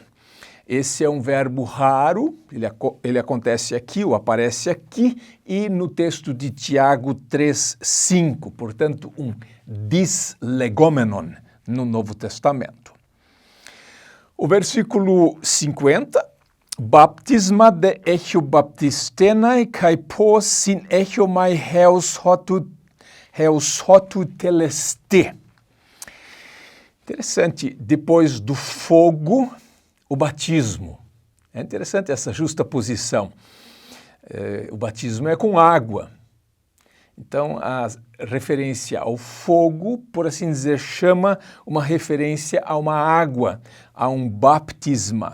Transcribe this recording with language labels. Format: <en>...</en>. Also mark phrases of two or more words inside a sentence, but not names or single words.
<pt>Esse é um verbo raro, ele acontece aqui ou aparece aqui e no texto de Tiago 3:5, portanto um dislegomenon no Novo Testamento. O versículo 50,</pt> <el>βάπτισμα δὲ ἔχω βαπτισθῆναι καὶ πῶς συνέχομαι ἕως ὅτου τελεσθῇ.</el> <pt>Interessante, depois do fogo, o batismo. É interessante essa justa posição. O batismo é com água. Então, a referência ao fogo, por assim dizer, chama uma referência a uma água, a um baptisma.</pt>